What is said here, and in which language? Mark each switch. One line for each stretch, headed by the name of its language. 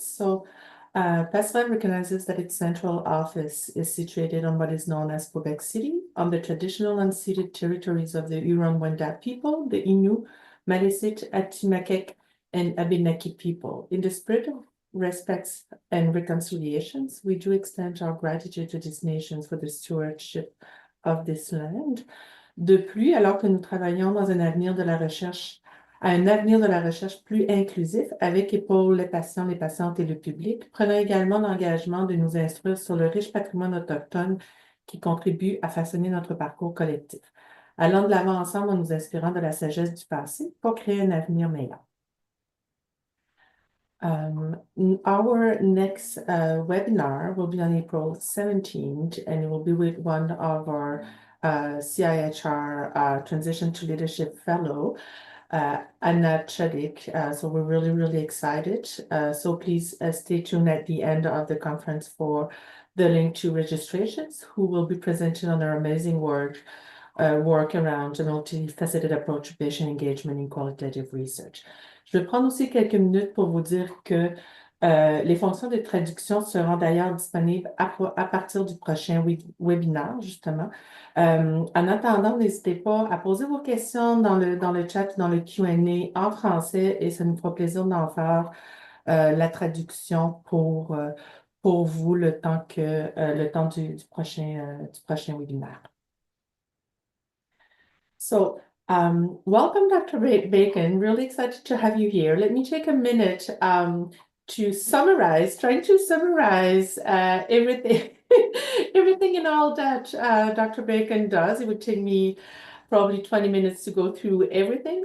English: So PASSERELLE recognizes that its central office is situated on what is known as Quebec City, on the traditional unceded territories of the Huron-Wendat people, the Innu, Maliseet, Atimakek, and Abenaki people. In the spirit of respects and reconciliations, we do extend our gratitude to these nations for the stewardship of this land.
French: De plus, alors que nous travaillons dans un avenir de la recherche à un avenir de la recherche plus inclusif avec et pour les patients, les patientes et le public, prenons également l'engagement de nous instruire sur le riche patrimoine autochtone qui contribue à façonner notre parcours collectif. Allons de l'avant ensemble en nous inspirant de la sagesse du passé pour créer un avenir meilleur.
English: Our next webinar will be on April 17th, and it will be with one of our CIHR Transition to Leadership Fellow, Anna Chudik. So we're really, really excited. So please stay tuned at the end of the conference for the link to registrations, who will be presenting on their amazing work around a multifaceted approach to patient engagement in qualitative research.
French: Je vais prendre aussi quelques minutes pour vous dire que les fonctions de traduction seront d'ailleurs disponibles à partir du prochain webinaire, justement. En attendant, n'hésitez pas à poser vos questions dans le chat, dans le Q&A en français, et ça nous fera plaisir d'en faire la traduction pour vous le temps du prochain webinaire.
English: So, welcome, Dr. Bacon. Really excited to have you here. Let me take a minute to summarize everything, everything and all that Dr. Bacon does. It would take me probably 20 minutes to go through everything.